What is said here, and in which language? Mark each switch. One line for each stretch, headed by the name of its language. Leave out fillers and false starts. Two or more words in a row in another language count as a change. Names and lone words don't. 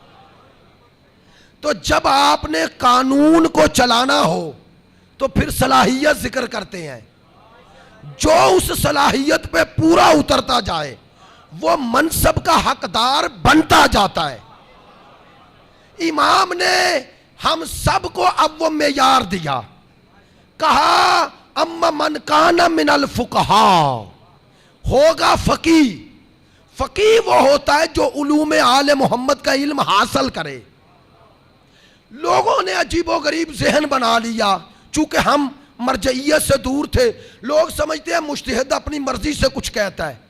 Urdu: تو جب آپ نے قانون کو چلانا ہو تو پھر صلاحیت ذکر کرتے ہیں. جو اس صلاحیت پہ پورا اترتا جائے وہ منصب کا حقدار بنتا جاتا ہے. امام نے ہم سب کو اب وہ معیار دیا، کہا
Arabic: اما من کان من الفقہاء،
Urdu: ہوگا فقیہ. فقیہ وہ ہوتا ہے جو علوم آل محمد کا علم حاصل کرے. لوگوں نے عجیب و غریب ذہن بنا لیا، چونکہ ہم مرجعیت سے دور تھے، لوگ سمجھتے ہیں مجتہد اپنی مرضی سے کچھ کہتا ہے۔